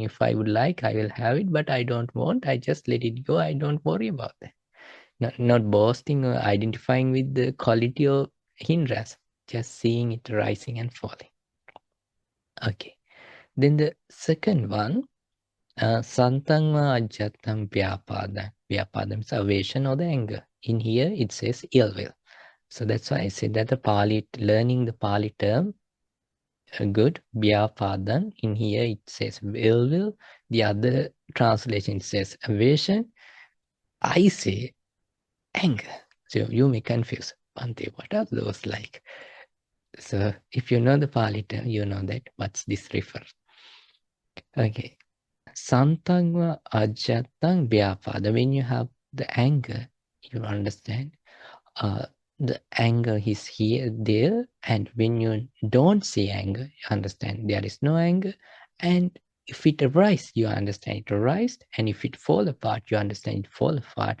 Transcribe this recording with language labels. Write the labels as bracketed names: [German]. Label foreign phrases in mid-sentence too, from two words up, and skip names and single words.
[English] If I would like, I will have it, but I don't want. I just let it go. I don't worry about that. Not boasting or identifying with the quality of hindrance, just seeing it rising and falling. Okay. Then the second one, [Pali] santangva ajjatam vyapada. [English] Vyapada means aversion or the anger. In here it says ill will. So that's why I said that the Pali, learning the Pali term, good, vyapadan. In here it says ill will. The other translation says aversion. I say anger. So you may confuse. Bhante, what are those like? So if you know the Pali term, you know that what's this refer. Okay. [Pali] Santangva ajatang vyapada. [English] When you have the anger, you understand the anger is here, there, and when you don't see anger, you understand there is no anger. And if it arises, you understand it arises, and if it fall apart, you understand it fall apart.